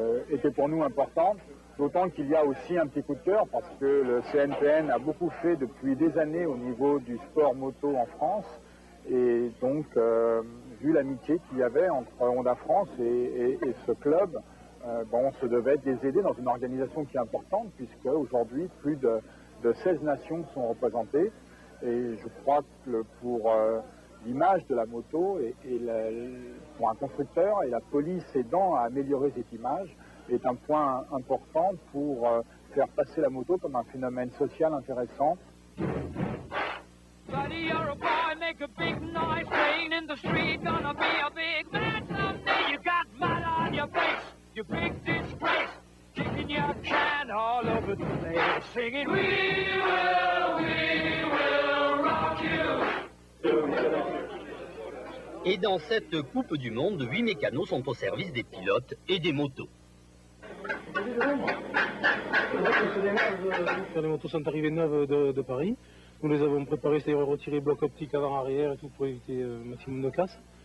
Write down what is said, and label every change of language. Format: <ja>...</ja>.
<fr>était pour nous important, d'autant qu'il y a aussi un petit coup de cœur parce que le CNPN a beaucoup fait depuis des années au niveau du sport moto en France et donc vu l'amitié qu'il y avait entre Honda France et ce club, on se devait de les aider dans une organisation qui est importante puisque aujourd'hui plus de 16 nations sont représentées. Et je crois que pour l'image de la moto et pour un constructeur et la police aidant à améliorer cette image est un point important pour faire passer la moto comme un phénomène social intéressant.</fr> <en>Buddy, you're a boy, make a big noise, playing in the street, gonna be a big man someday. You got mud on your face, you big disgrace, kicking your can all over the place, singing, we will rock you.</en> <fr>Et dans cette Coupe du Monde, 8 mécanos sont au service des pilotes et des motos. Les motos sont arrivées neuves de Paris. Nous les avons préparées, c'est-à-dire retirer bloc optique avant-arrière et tout pour éviter un maximum de casse.</fr>